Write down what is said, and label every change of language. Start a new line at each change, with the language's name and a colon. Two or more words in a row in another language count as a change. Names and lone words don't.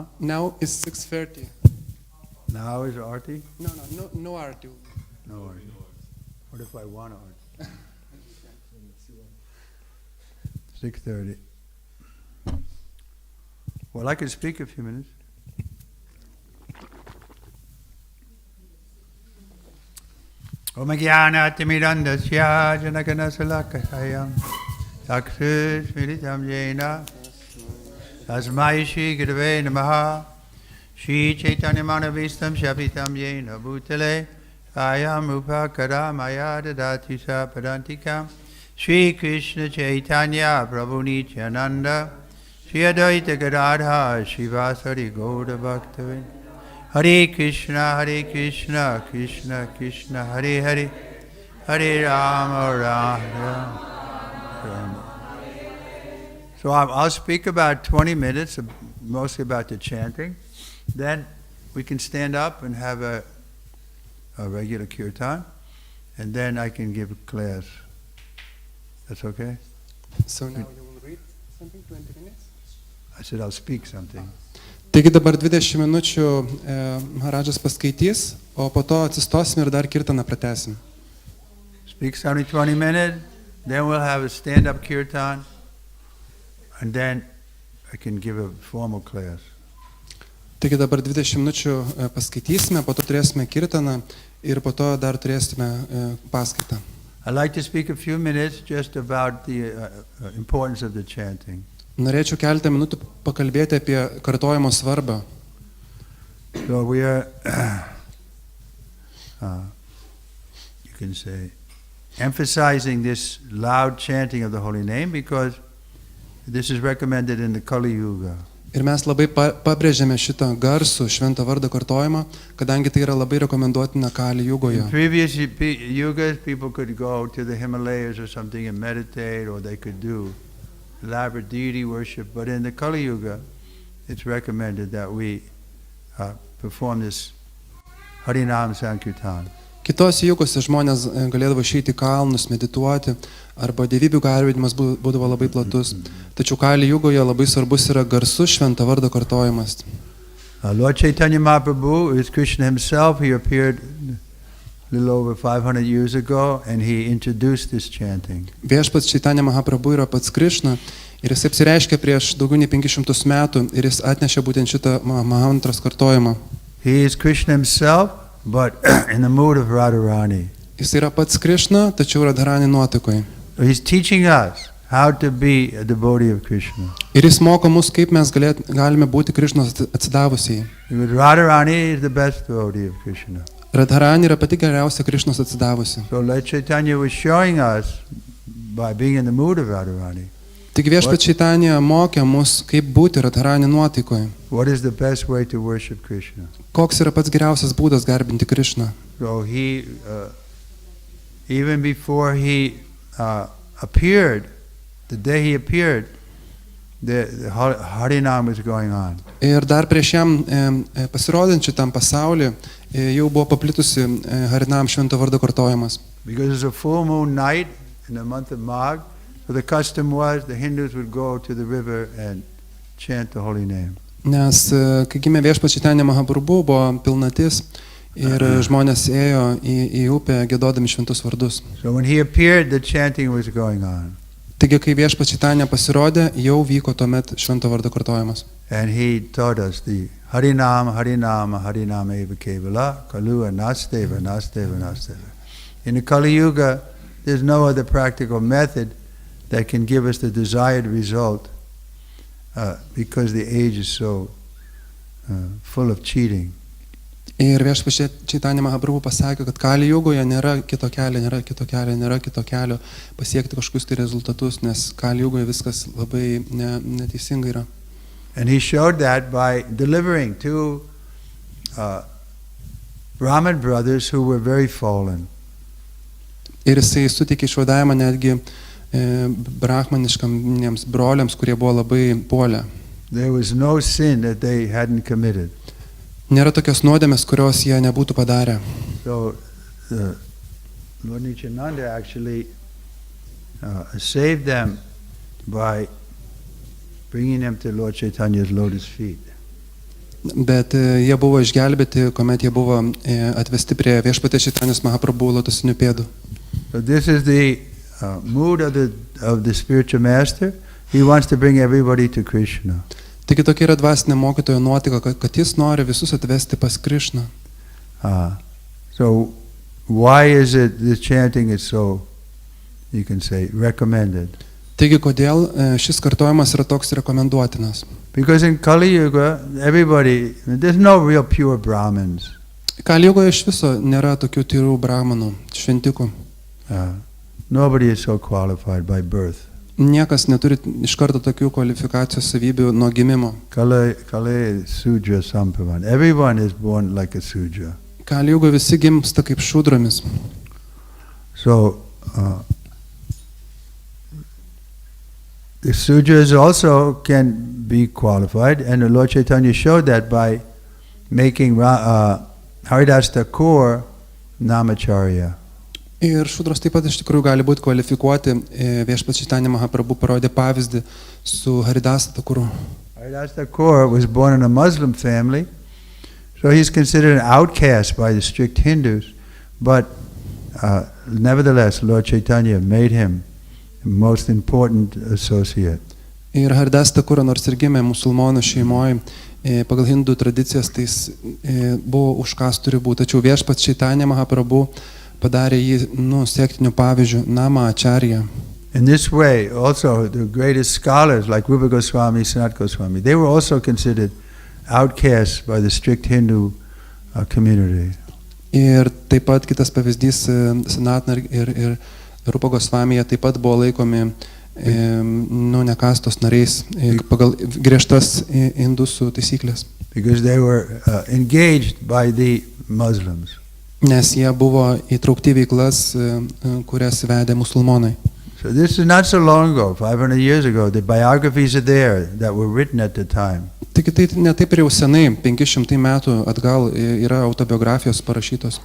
English: Now it's 6:30. Now is arti? No arti. No arti. What if I want arti? 6:30. Well, I can speak a few minutes.
Sanskrit: Om Jnana Timirandasya Janagana Salakayam Takshus Miritam Jena Tasmai Shri Gurave Namaha Shri Chaitanya Manavistam Shapitam Jena Bhutale Ayam upakara maya dadati sa padantikam Shri Krishna Chaitanya Prabhu Nityananda Shri Advaita Gadadha Shivasari Gauda Bhaktavinda Hare Krishna, Krishna Krishna, Hare Hare, Hare Rama, Rama Rama.
English: So I'll speak about 20 minutes, mostly about the chanting. Then we can stand up and have a regular kirtan, and then I can give a class. That's okay? So now you will read something, 20 minutes? I said I'll speak something.
Lithuanian: Taigi dabar 20 minučių Maharadžas paskaitys, o po to atsistosim ir dar kirtaną pratesim.
English: Speaks only 20 minutes, then we'll have a stand-up kirtan, and then I can give a formal class.
Lithuanian: Taigi dabar 20 minučių paskaitysime, po to turėsime kirtaną ir po to dar turėsime paskaitą.
English: I'd like to speak a few minutes just about the importance of the chanting.
Lithuanian: Norėčiau keletą minutų pakalbėti apie kartojimo svarbą.
English: So we are, you can say, emphasizing this loud chanting of the holy name because this is recommended in the Kali Yuga.
Lithuanian: Ir mes labai pabrėžėme šitą garsų šventą vardą kartojimą, kadangi tai yra labai rekomenduotina Kali Jugoje.
English: In previous yugas, people could go to the Himalayas or something and meditate, or they could do elaborate deity worship, but in the Kali Yuga, it's recommended that we perform this
Sanskrit: Harinam Sankirtan.
Lithuanian: Kitose jugose žmonės galėdavo išeiti į kalnus, medituoti, arba dievybių garbinimas būdavo labai platus. Tačiau Kali Jugoje labai svarbus yra garsus švento vardo kartojimas.
English: Lord Chaitanya Mahaprabhu is Krishna himself. He appeared a little over 500 years ago, and he introduced this chanting.
Lithuanian: Viešpats Chaitanya Mahaprabhu yra pats Krišna ir jis apsireiškė prieš daugiau nei 500 metų ir jis atnešė būtent šitą mantros kartojimą.
English: He is Krishna himself, but in the mood of Radharani.
Lithuanian: Jis yra pats Krišna, tačiau Radharani nuotaikoje.
English: So he's teaching us how to be a devotee of Krishna.
Lithuanian: Ir jis moko mus, kaip mes galime būti Krišnos atsidavusiai.
English: Radharani is the best devotee of Krishna.
Lithuanian: Radharani yra pati geriausia Krišnos atsidavusi.
English: So Lord Chaitanya was showing us by being in the mood of Radharani.
Lithuanian: Taigi viešpats Chaitanya mokė mus, kaip būti Radharani nuotaikoje.
English: What is the best way to worship Krishna?
Lithuanian: Koks yra pats geriausias būdas garbinti Krišną?
English: So he, even before he appeared, the day he appeared, the Harinam was going on.
Lithuanian: Ir dar prieš jam pasirodant šitam pasauliu, jau buvo paplitusi Harinam švento vardo kartojimas.
English: Because it's a full moon night in the month of Magh, so the custom was the Hindus would go to the river and chant the holy name.
Lithuanian: Nes kai gimė viešpats Chaitanya Mahaprabhu, buvo pilnatis ir žmonės ėjo į upę giedodami šventus vardus.
English: So when he appeared, the chanting was going on.
Lithuanian: Taigi kai viešpats Chaitanya pasirodė, jau vyko tuomet švento vardo kartojimas.
English: And he taught us the
Sanskrit: Harinam, Harinama, Harinama eva kevala, Kalua nasteva, nasteva, nasteva.
English: In the Kali Yuga, there's no other practical method that can give us the desired result because the age is so full of cheating.
Lithuanian: Ir viešpats Chaitanya Mahaprabhu pasakė, kad Kali Jugoje nėra kito kelio pasiekti kažkokius tai rezultatus, nes Kali Jugoje viskas labai neteisingai yra.
English: And he showed that by delivering two Brahmin brothers who were very fallen.
Lithuanian: Ir jisai suteikė išvadavimą netgi brahmaniškams broliams, kurie buvo labai puolę.
English: There was no sin that they hadn't committed.
Lithuanian: Nėra tokios nuodėmės, kurios jie nebūtų padarę.
English: So Lord Nityananda actually saved them by bringing them to Lord Chaitanya's lotus feet.
Lithuanian: Bet jie buvo išgelbėti, kuomet jie buvo atvesti prie viešpatės Chaitanyos Mahaprabhu lotosinių pėdų.
English: So this is the mood of the spiritual master. He wants to bring everybody to Krishna.
Lithuanian: Taigi tokia yra dvasinė mokytojo nuotaika, kad jis nori visus atvesti pas Krišną.
English: So why is it the chanting is so, you can say, recommended?
Lithuanian: Taigi kodėl šis kartojimas yra toks rekomenduotinas?
English: Because in Kali Yuga, there's no real pure Brahmins.
Lithuanian: Kali jugoje iš viso nėra tokių tyrų brahmanų, šventikų.
English: Nobody is so qualified by birth.
Lithuanian: Niekas neturi iš karto tokių kvalifikacijos savybių nuo gimimo.
Sanskrit: Kale Sudra Sampavan.
English: Everyone is born like a Sudra.
Lithuanian: Kali jugoje visi gimsta kaip šūdromis.
English: So, the Sudras also can be qualified, and the Lord Chaitanya showed that by making Haridas Thakur Namacharya.
Lithuanian: Ir šūdros taip pat iš tikrųjų gali būti kvalifikuoti. Viešpats Chaitanya Mahaprabhu parodė pavyzdį su Haridas Thakuru.
English: Haridas Thakur was born in a Muslim family, so he's considered an outcast by the strict Hindus, but nevertheless, Lord Chaitanya made him the most important associate.
Lithuanian: Ir Haridas Thakura, nors ir gimė musulmonų šeimoje, pagal hindų tradicijas, tai buvo už kastų ribų. Tačiau viešpats Chaitanya Mahaprabhu padarė jį sektiniu pavyzdžiu, Nama Acharya.
English: In this way, also the greatest scholars like Rupa Goswami, Sanat Goswami, they were also considered outcasts by the strict Hindu community.
Lithuanian: Ir taip pat kitas pavyzdys, Sanatna ir Rupa Gosvamija taip pat buvo laikomi nekastos nariais pagal griežtas indusų taisyklės.
English: Because they were engaged by the Muslims.
Lithuanian: Nes jie buvo įtraukti veiklas, kurias vedė musulmonai.
English: So this is not so long ago, 500 years ago. The biographies are there that were written at the time.
Lithuanian: Taigi tai ne taip ir jau senai, 500 metų atgal yra autobiografijos parašytos.